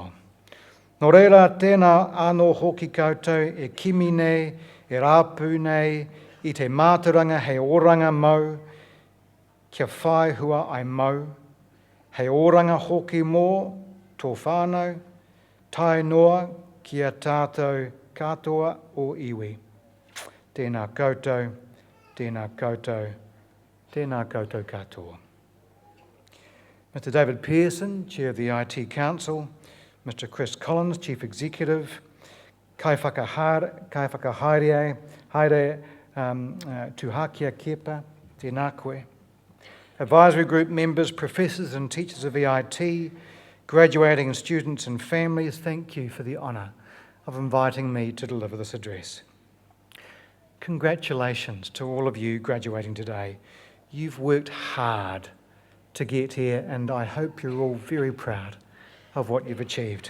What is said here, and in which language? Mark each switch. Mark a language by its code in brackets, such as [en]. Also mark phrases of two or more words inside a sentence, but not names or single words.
[mi] Nō reira, tēnā anō hoki koutou e kimi nei, e rāpū nei, I te mātauranga hei oranga mau, kia whai hua ai mau, hei oranga hoki mō, tō whānau, tai noa kia tātou katoa o iwi. Tēnā koutou, tēnā koutou, tēnā koutou katoa. [en] Mr. David Pearson, Chair of the IT Council, Mr. Chris Collins, Chief Executive, [mi] kai whakahaere, tuhakia kepa, tēnā koe. [en] Advisory group members, professors and teachers of EIT, graduating students and families, thank you for the honour of inviting me to deliver this address. congratulations to all of you graduating today. You've worked hard to get here, and I hope you're all very proud of what you've achieved.